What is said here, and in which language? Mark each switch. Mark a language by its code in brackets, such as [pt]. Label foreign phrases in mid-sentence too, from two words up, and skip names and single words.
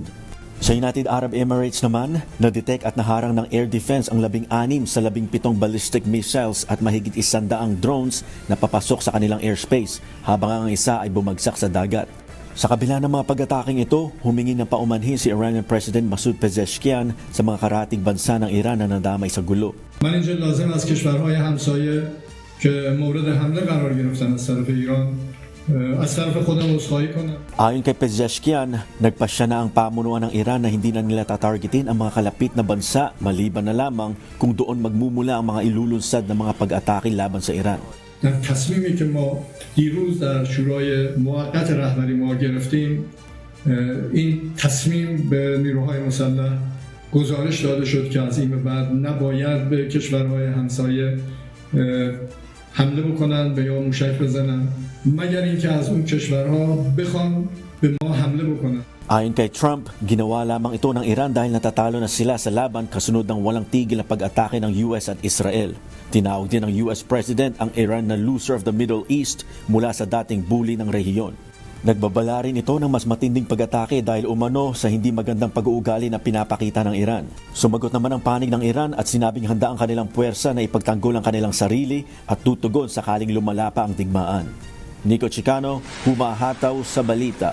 [tl] Sa United Arab Emirates naman, na-detect at naharang ng [en] air defense [tl] ang 16 sa 17 [en] ballistic missiles [tl] at mahigit 100 drones na papasok sa kanilang airspace, habang ang isa ay bumagsak sa dagat. Sa kabila ng mga pag-ataking ito, humingi ng paumanhin si [en] Iranian President [tl] Masoud Pezeshkian sa mga karatig bansa ng Iran na nadamay sa gulo. [fa] من اینجا لازم از کشورهای همسایه که مورد حمله قرار گرفتن از طرف ایران از طرف خودم عذرخواهی کنم. [tl] Ayon kay Pezeshkian, nagpasya na ang pamunuan ng Iran na hindi na nila tatargetin ang mga kalapit na bansa maliban na lamang kung doon magmumula ang mga ilulunsad na mga pag-atake laban sa Iran. [fa] در تصمیمی که ما دیروز در شورای موقت رهبری ما گرفتیم این تصمیم به نیروهای مسلح گزارش داده شد که از این به بعد نباید به کشورهای همسایه حمله بکنن به یا موشک بزنن مگر اینکه از اون کشورها بخوان به ما حمله بکنن. [tl] Ayon kay Trump, ginawa lamang ito ng Iran dahil natatalo na sila sa laban kasunod ng walang tigil na pag-atake ng US at Israel. Tinawag din ng [en] US President [tl] ang Iran na [en] loser of the Middle East [tl] mula sa dating bully ng rehiyon. Nagbabala rin ito ng mas matinding pag-atake dahil umano sa hindi magandang pag-uugali na pinapakita ng Iran. Sumagot naman ang panig ng Iran at sinabing handa ang kanilang puwersa na ipagtanggol ang kanilang sarili at tutugon sakaling lumala pa ang digmaan. Nico Chicano, humahataw sa balita.